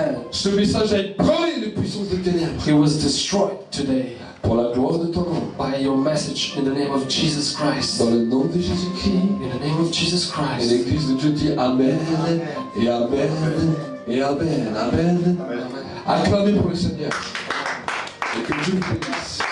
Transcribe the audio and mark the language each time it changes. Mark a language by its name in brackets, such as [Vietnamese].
[French] Ce message a ébranlé les puissances des ténèbres. [English] He was destroyed today. [French] Pour la gloire de ton nom. [English] By your message in the name of Jesus Christ. [French] Dans le nom de Jésus-Christ. [English] In the name of Jesus [French] Et [English] Christ. [French] l'Église de Dieu dit Amen, et Amen, et Amen, Amen. Acclamez pour le Seigneur. Et que Dieu vous bénisse.